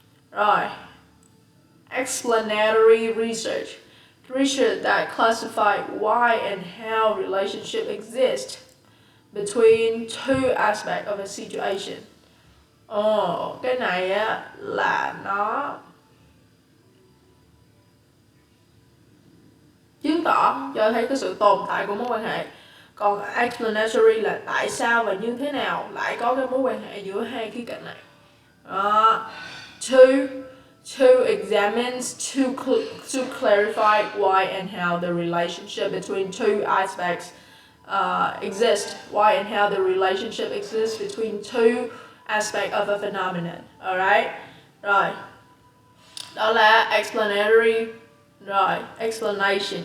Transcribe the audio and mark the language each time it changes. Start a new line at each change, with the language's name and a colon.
English: Rồi, explanatory research. Research that classify why and how relationship exist between two aspects of a situation.
Vietnamese: Cái này á là nó chứng tỏ cho thấy cái sự tồn tại của mối quan hệ. Còn explanatory là tại sao và như thế nào lại có cái mối quan hệ giữa hai khía cạnh này.
English: To examines to clarify why and how the relationship between two aspects exist. Why and how the relationship exists between two aspects of a phenomenon.
Vietnamese: Alright? Rồi. Đó là explanatory. Rồi. Explanation.